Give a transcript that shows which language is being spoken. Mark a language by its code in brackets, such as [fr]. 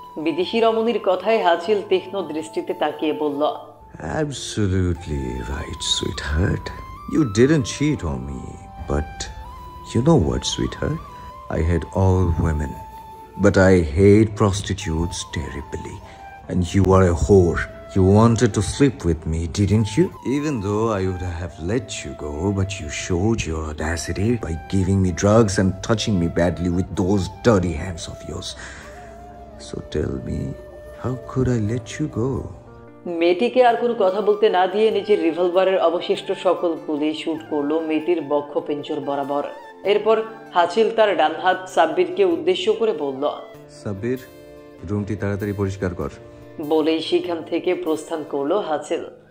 [bn] বিদেশি রমণীর কথায় হাসিল তীক্ষ্ণ দৃষ্টিতে তাকিয়ে বলল, [en] Absolutely right, sweetheart. You didn't cheat on me, but you know what, sweetheart? I hate all women, but I hate prostitutes terribly. And you are a whore. You wanted to sleep with me, didn't you? Even though I would have let you go, but you showed your audacity by giving me drugs and touching me badly with those dirty hands of yours. So tell me, how could I let you go? [bn] মেয়েটিকে আর কোনো কথা বলতে না দিয়ে নিজের রিভলভারের অবশিষ্ট সকল গুলি শুট করলো মেয়েটির বক্ষপিঞ্জর বরাবর। এরপর হাসিল তার ডান হাত সাব্বিরকে উদ্দেশ্য করে বলল, সাব্বির, রুমটি তাড়াতাড়ি পরিষ্কার কর। বলেই সেখান থেকে প্রস্থান করলো হাসিল।